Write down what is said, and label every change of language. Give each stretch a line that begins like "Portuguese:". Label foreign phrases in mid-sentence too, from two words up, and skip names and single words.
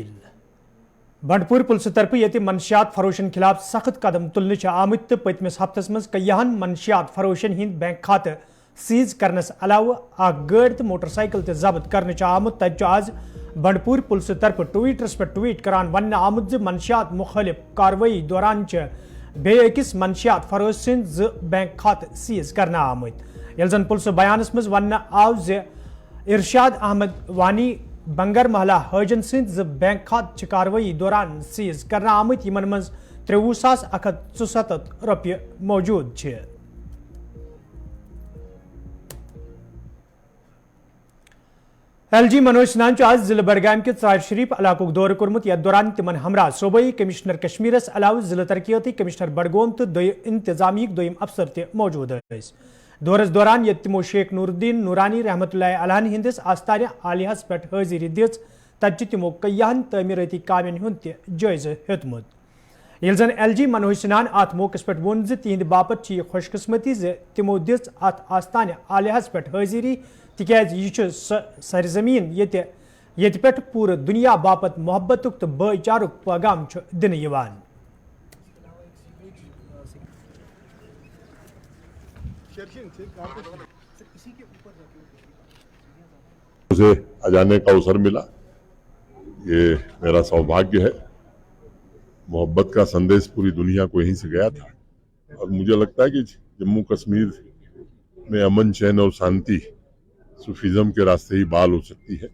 Kashmiri: बंडपुर पुलिस तरफ ये मनशियात फरोशन खिलाफ सख्त कदम तुलने आमुत तो पतमिस हफ्तस मज कयन मनशियात फरोशन हिंद बैंक खाते सीज करनस अलाव गाड़ी तो मोटरसाइकिल तो जब्त करने आमुत तब आज बंडपुर पुलिस तरफ ट्वीटरस पे ट्वीट करान वन आमुत मनशियात मुखालिफ कार्रवाई दौरान बेकिस मनशियात फरोश सद बैंक खाते सीज करना आमुत यल जन पुलिस बयानस मज वन आव जे इरशाद अहमद वानी बंगर महला हजन सद बैंक खात कार्रवाई दौरान सीज करना आमुत यमन मज 23,177 रुपये मौजूद छे। LG मनोज सिन्हान आज जिले बडगाम के त्रार शरीफ इलाकुक दौर कोर्मुत यथ दौरान तिमन हमरा सूबाई कमिश्नर कश्मीरस अलाव जिले तरक्याती कमिश्नर बडगोम तो इंतजामिया दोयम अफसर ते मौजूद दौरस दौरान ये तिमो शेख नूरुद्दीन नूरानी रहमतुल्लाह अलैह हिंदिस आस्तान आलियास पे हाजिरी दिज तब तिमो कयन तमीरती कामन हुंद जायज़ हेतमुत यल जन LG मनोज सिन्हान अत मौके पे वोन तिहद बापत यह खुशकिस्मती तिमो दिज अत आस्तान आलियास पे हाजिरी तिकाज यह सरजमीन ये पे पूरे दुनिया बापत मोहब्बतुक तो भाईचारुक पैगाम दिन यवान।
Hindi: मुझे अजाने का अवसर मिला, ये मेरा सौभाग्य है। मोहब्बत का संदेश पूरी दुनिया को यहीं से गया था और मुझे लगता है कि जम्मू कश्मीर में अमन चैन और शांति सूफिज्म के रास्ते ही बहाल हो सकती है।